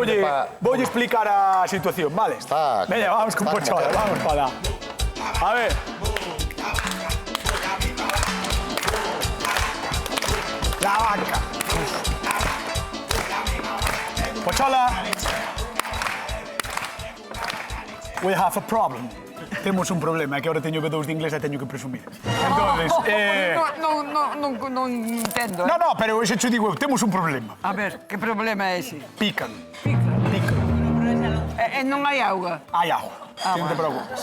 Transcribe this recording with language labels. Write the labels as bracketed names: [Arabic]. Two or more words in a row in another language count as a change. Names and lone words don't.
[Galician] de verde [Spanish] Voy a explicar a situación, ¿vale? Está- Venga, vamos con está Pochola, como- vamos para allá. A ver. La vaca. Pochola. [English] We have a problem. [Galician] Temos un problema, é que agora teño B2 de inglés e teño que presumir. [Spanish] Entonces, [Galician] Non entendo. No, pero ese che digo, temos un problema. A ver, que problema é ese? Pican. E non hai auga. Hai agua. Non te preocupes.